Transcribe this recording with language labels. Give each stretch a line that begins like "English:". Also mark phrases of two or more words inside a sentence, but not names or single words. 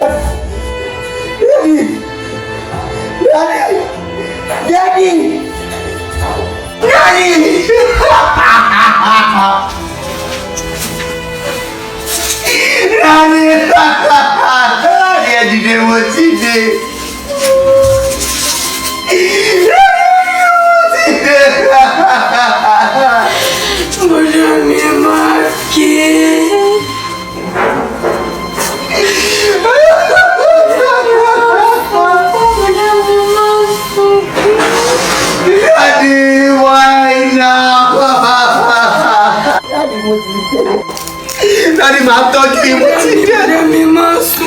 English: Daddy! Daddy! Daddy! Daddy! Daddy! Daddy, did what you did.
Yoruba: Bọ́dá mi máa ké.
English: Daddy, why now? Daddy,
Yoruba: mo ti dé. Daddy, máa tọ́jú mo ti dé. Bọ́dá mi máa sùn.